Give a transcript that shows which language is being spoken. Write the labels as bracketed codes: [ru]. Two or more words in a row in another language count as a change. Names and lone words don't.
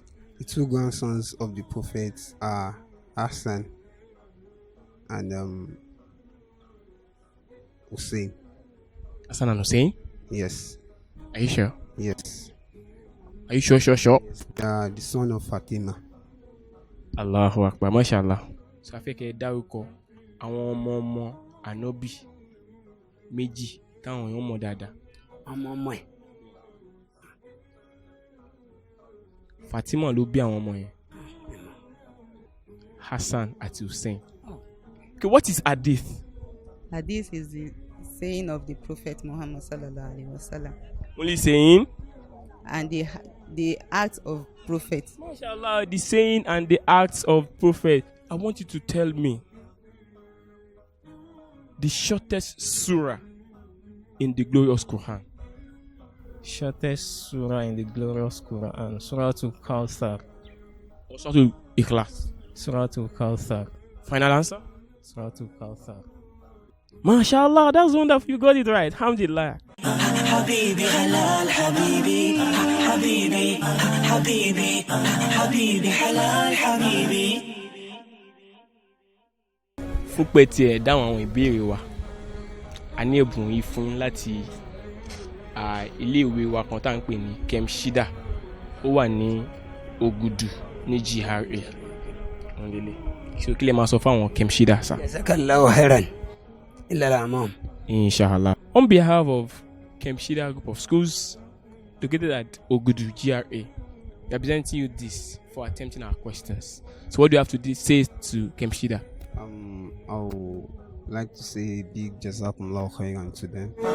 [en] the 2 grandsons of the Prophet are Hassan and Hussein. Hassan and Hussein? Yes, Are you sure? yes. Are you sure? They are the son of Fatima. [ar] الله أكبر. ما شاء الله. [yo] So I fẹ́ kẹ́ ẹ dárúkọ àwọn ọmọ Ànábì méjì táwọn èèyàn mọ̀ dáadáa. ọmọ ẹ̀. Fatima ló bí àwọn ọmọ yẹn. Hassan àti Hussein. [en] Okay, what is hadith? Hadith is the saying of the Prophet Muhammad [ar] صلى الله عليه وسلم, [en] Only saying? and the act of Prophet. MashaAllah, the saying and the acts of Prophet. I want you to tell me the shortest surah in the glorious Quran. Shortest surah in the glorious Quran. Surah Al-Kawthar. Or Surah Al-Ikhlas. Surah Al-Kawthar. Final answer? Surah Al-Kawthar. MashaAllah, that's wonderful. You got it right. Alhamdulillah. [ar] حبيبي حلال حبيبي حبيبي حبيبي حبيبي حلال حبيبي. [yo] Fún pé tí ẹ dáhùn àwọn ìbéèrè wa, a ní ẹ̀bùn yìí fún yín láti iléèwé wa kan tá à ń pè ní Kemshida. Ó wà ní Ògùdù ní GRA. So kí lè máa sọ fún àwọn Kemshida sá? [ar] جزاك الله خيرا. إلى الأمام. Inshallah. [en] On behalf of Kemshida Group of Schools located at Ogudu GRA, representing you this for attempting our questions. So what do you have to say to Kemshida? I would like to say a big [ar] جزاكم الله خيرا [en] to them.